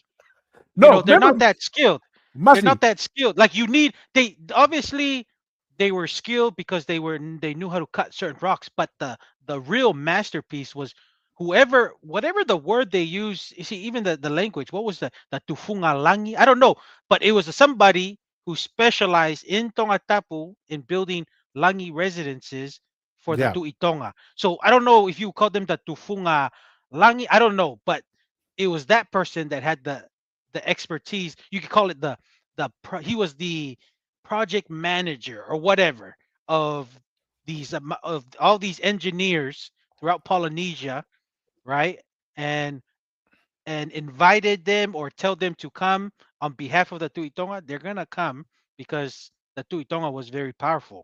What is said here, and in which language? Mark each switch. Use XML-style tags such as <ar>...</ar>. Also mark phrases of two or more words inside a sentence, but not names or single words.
<en>No, They're not remember, that skilled. They're Masi. not that skilled. Like, they obviously they were skilled because they knew how to cut certain rocks, but the real masterpiece was whatever the word they use. You see, even the language. What was the</en> <to>tufunga langi?</to> <en>I don't know, but it was somebody who specialized in Tongatapu in building langi residences for the Yeah, Tuitonga. So I don't know if you call them the</en> <to>tufunga langi.</to> <en>I don't know, but it was that person that had the expertise. You could call it he was the project manager or whatever of of all these engineers throughout Polynesia, right? And invited them or tell them to come on behalf of the Tuitonga, they're gonna come because the Tuitonga was very powerful.</en>